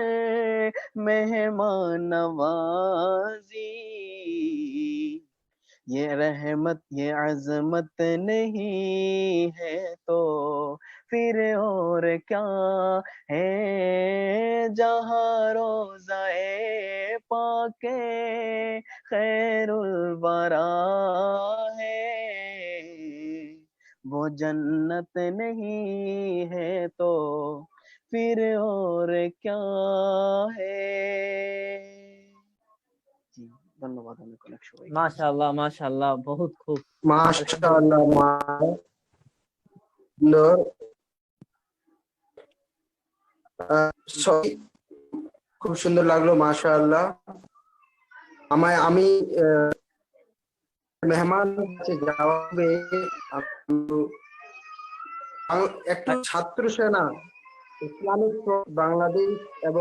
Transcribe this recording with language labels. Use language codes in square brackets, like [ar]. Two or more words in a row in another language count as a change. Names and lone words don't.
[ur] مہمان نوازی یہ رحمت یہ عظمت نہیں ہے تو پھر اور کیا ہے جہاں روزائے پاکے خیر الورا ہے وہ جنت نہیں ہے تو پھر اور کیا ہے جی [bn] ধন্যবাদ অনেক অনেক সবাইকে মাশাআল্লাহ বহুত খুব মাশাআল্লাহ খুব সুন্দর লাগলো মাশাআল্লাহ আমি মেহমান যাবে একটা ছাত্র সেনা ইসলামিক বাংলাদেশ এবং